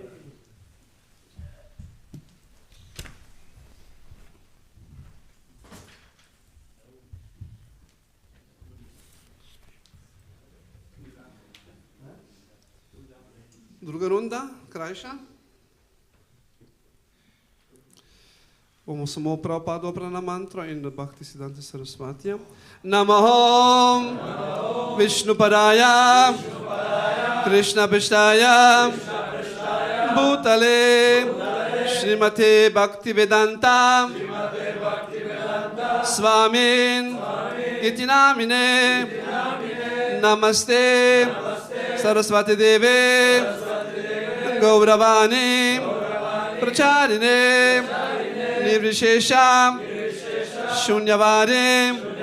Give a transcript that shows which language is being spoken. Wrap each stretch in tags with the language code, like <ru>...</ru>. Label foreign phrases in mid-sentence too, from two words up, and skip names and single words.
<sl>Druga runda, krajša. Bomo samo Prabhupada oprana mantra in Bhaktisiddhante Sarasvatija.</sl> <sa>Namo Vishnu Paraya Krishna Prishtaya Bhutale Srimate Bhaktivedanta Swamin Iti Namine Namaste Sarasvati Deve Gauravani Pracharine Nirvishesha Shunyavari</sa>